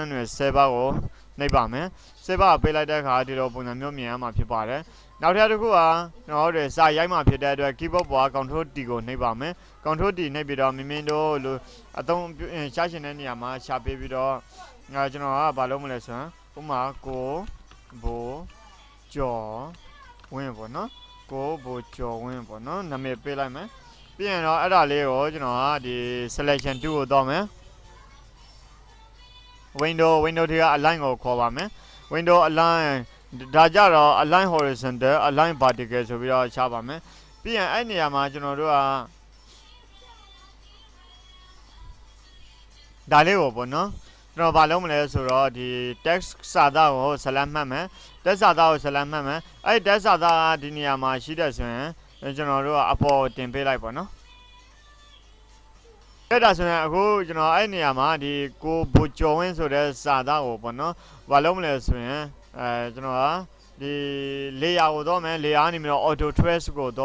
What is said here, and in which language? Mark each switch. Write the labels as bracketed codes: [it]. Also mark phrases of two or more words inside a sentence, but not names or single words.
[my] နဲ့ Saber ကိုနှိပ်ပါမယ် Saber ပေးလိုက်တဲ့အခါဒီလိုပုံစံမျိုးမြင်ရမှာဖြစ်ပါတယ်နောက်ထပ်တစ်ခုကကျွန်တော်တို့စာရိုက်မှဖြစ်တဲ့အတွက် keyboard ပေါ်က [en] control T [my] ကိုနှိပ်ပါမယ် [en] control T [my] နှိပ်ပြီးတော့မင်းတို့လိုအသုံးရှားရှင်တဲ့နေရာမှာရှာပေးပြီးတော့ကျွန်တော်ကဘာလုပ်မလဲဆိုရင်ဥပမာကိုဘိုကျော်ဝင်းပေါ့နော်ကိုဘိုကျော်ဝင်းပေါ့နော်နာမည်ပေးလိုက်မယ်ပြီးရင်တော့အဲ့ဒါလေးကိုကျွန်တော်ကဒီ selection 2ကိုတော့မယ် window ထဲက align ကိုခေါ်ပါမယ် [en] window align [my] ဒါကြတော့ [en] align horizontal align vertical [my] ဆိုပြီးတော့ချပါမယ်ပြီးရင်အဲ့နေရာမှာကျွန်တော်တို့ကဒါလေးကိုပေါ့နော်ကျွန်တော်ဘာလုပ်မလဲဆိုတော့ဒီ text စာသားကို select မှတ်မယ် text စာသားကို select မှတ်မယ်အဲ့ text စာသားကဒီ နေရာမှာရှိတဲ့ဆိုရင်ကျွန်တော်တို့ကအပေါ်တင်ပေးလိုက်ပေါ့နော်အဲ့ဒါဆိုရင်အခုကျွန်တော်အဲ့နေရာမှာဒီကိုဘူကျော်ဝင်းဆိုတဲ့စာသားကိုပေါ့နော်ဘာလို့မလဲဆိုရင်ကျွန်တော်ကဒီလေယာကိုတော့မယ်လေယာနေပြီးတော့ [en] auto trace [my] ကိုတော့